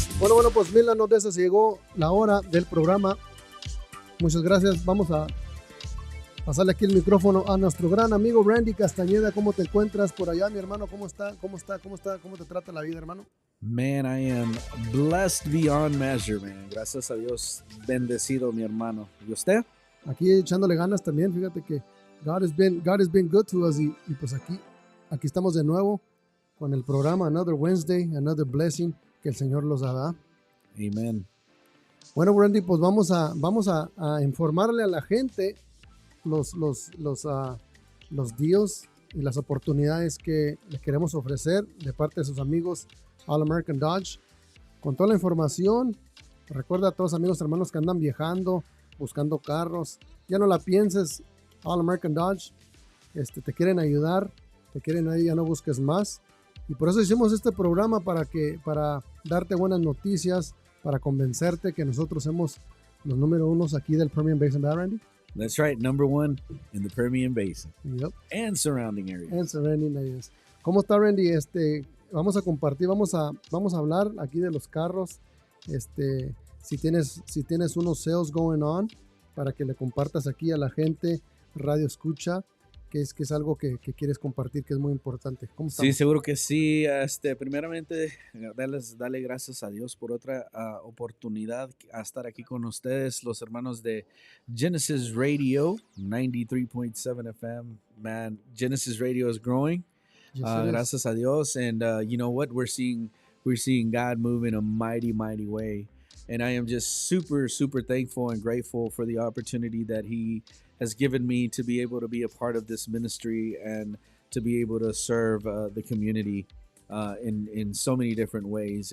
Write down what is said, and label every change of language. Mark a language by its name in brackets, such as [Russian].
[Spanish] Bueno, pues Milan Odessa, se llegó la hora del programa. Muchas gracias. Vamos a pasarle aquí el micrófono a nuestro gran amigo Randy Castañeda. ¿Cómo te encuentras por allá, mi hermano? ¿Cómo te trata la vida, hermano? [English] Man, I am blessed beyond measure, man. [Spanish] Gracias a Dios, bendecido, mi hermano. ¿Y usted? Aquí echándole ganas también. Fíjate que [English] God has been good to us [Spanish] y pues aquí estamos de nuevo con el programa Another Wednesday, Another Blessing que el Señor los da. Amen. Bueno, Randy, pues vamos a informarle a la gente los deals y las oportunidades que les queremos ofrecer de parte de sus amigos All American Dodge. Con toda la información, recuerda a todos los amigos, hermanos que andan viajando, buscando carros, ya no la pienses, All American Dodge, te quieren ayudar, ya no busques más. Y por eso hicimos este programa para darte buenas noticias, para convencerte que nosotros somos los número unos aquí del Permian Basin, ¿verdad, Randy? [English] That's right, number one in the Permian Basin. Yep. And surrounding areas. [Spanish] ¿Cómo está, Randy? Vamos a compartir, vamos a hablar aquí de los carros. Si tienes unos [English] sales going on, [Spanish] para que le compartas aquí a la gente, radio escucha, que es algo que quieres compartir, que es muy importante. ¿Cómo estamos? Sí, seguro que sí. Primeramente, dale gracias a Dios por otra oportunidad a estar aquí con ustedes, los hermanos de Genesis Radio 93.7 FM. [English] Man, Genesis Radio is growing. Yes, [Spanish] gracias a Dios, [English] and you know what? We're seeing God move in a mighty, mighty way, and I am just super, super thankful and grateful for the opportunity that He has given me to be able to be a part of this ministry and to be able to serve the community in so many different ways.